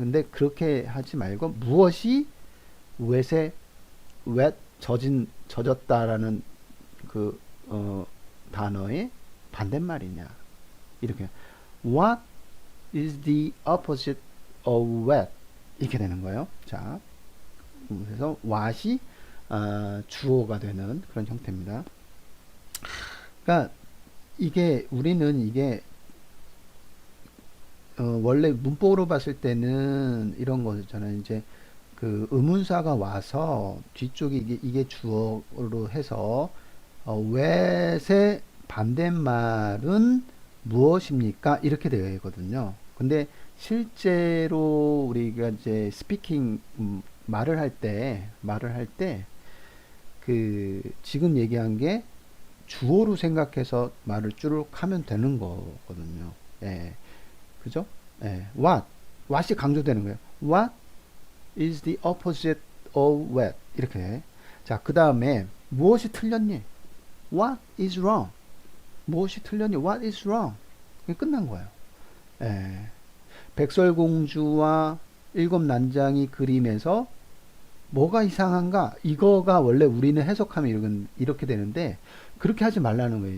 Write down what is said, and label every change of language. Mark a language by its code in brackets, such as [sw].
[ko] 근데 그렇게 하지 말고 무엇이 wet의 wet 젖었다라는 그 단어의 반대말이냐? 이렇게 [en] What is the opposite of wet? [ko] 이렇게 되는 거예요. 자, 그래서 what이 주어가 되는 그런 형태입니다. 그러니까 우리는 이게 원래 문법으로 봤을 때는 이런 거잖아요. 이제 그 의문사가 와서 뒤쪽에 이게 주어로 해서 what의 반대말은 무엇입니까? 이렇게 되어 있거든요. 근데 실제로 우리가 이제 스피킹 말을 할 때 그 지금 얘기한 게 주어로 생각해서 말을 쭉 하면 되는 거거든요. 예. 그죠? 예. what이 강조되는 거예요. [en] What is the opposite of wet? [ko] 이렇게. 자, 그 다음에 무엇이 틀렸니? [en] What is wrong? [ko] 무엇이 틀렸니? What is wrong? 이게 끝난 거예요. 예. 백설공주와 일곱 난장이 그림에서 뭐가 이상한가? 이거가 원래 우리는 해석하면 이렇게 되는데 그렇게 하지 말라는 거예요.